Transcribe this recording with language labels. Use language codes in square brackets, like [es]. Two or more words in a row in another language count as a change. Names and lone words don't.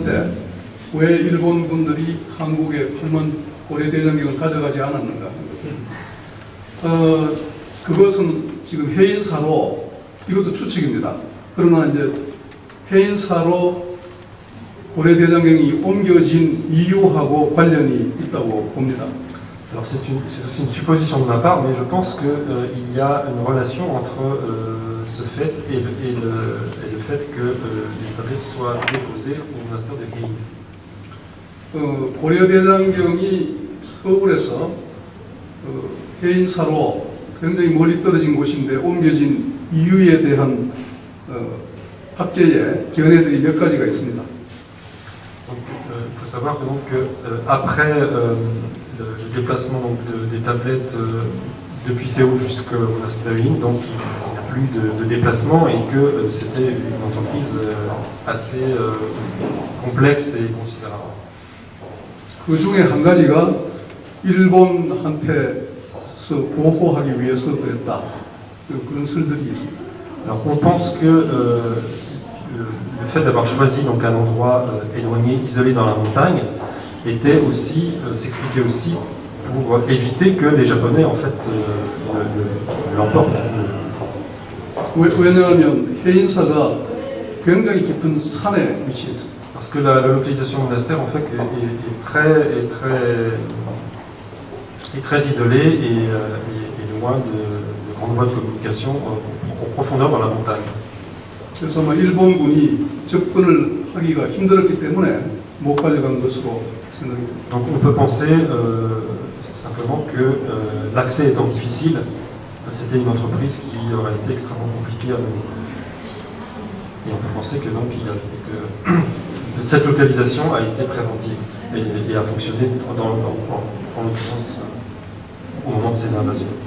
[ko] 때 왜 일본 분들이 한국의 8만 고려 대장경을 가져가지 않았는가? 그것은 지금 해인사로 이것도 추측입니다. 그러나 이제 해인사로 고려 대장경이 옮겨진 이유하고 관련이 있다고 봅니다. [fr] Alors c'est aussi une supposition de ma part, mais je pense qu'il y a une relation entre ce fait et le fait que les tablets soient déposés au monastère de Heian. [ko] 고려 대장경이 서울에서 해인사로 굉장히 멀리 떨어진 곳인데 옮겨진 이유에 대한 학계의 견해들이 몇 가지가 있습니다. [fr] Donc, il faut savoir que, donc, après le déplacement donc, des tablettes depuis Séoul jusqu'au monastère de Heian, donc il n'y a plus de déplacement et que c'était une entreprise assez complexe et considérable. [ko] 그 중에 한 가지가 일본한테서 보호하기 위해서 그랬다. 그런 설들이 있습니다. [fr] Alors on pense que le fait d'avoir choisi donc un endroit éloigné, isolé dans la montagne, était aussi, s'expliquait aussi pour éviter que les Japonais en fait l'emportent. [ko] 왜냐하면 해인사가 굉장히 깊은 산에 위치해 있습니다. [fr] Parce que la localisation du monastère en fait est très isolée et loin de grandes voies de communication en profondeur dans la montagne. [ko] 그래서 아마 일본군이 접근을 하기가 힘들었기 때문에 못 가져간 것으로 생각이 됩니다. [fr] Donc on peut penser simplement que l'accès étant difficile, c'était une entreprise qui aurait été extrêmement compliquée à mener. Et on peut penser que donc que cette localisation a été préventive et a fonctionné en l'occurrence au moment de ces invasions.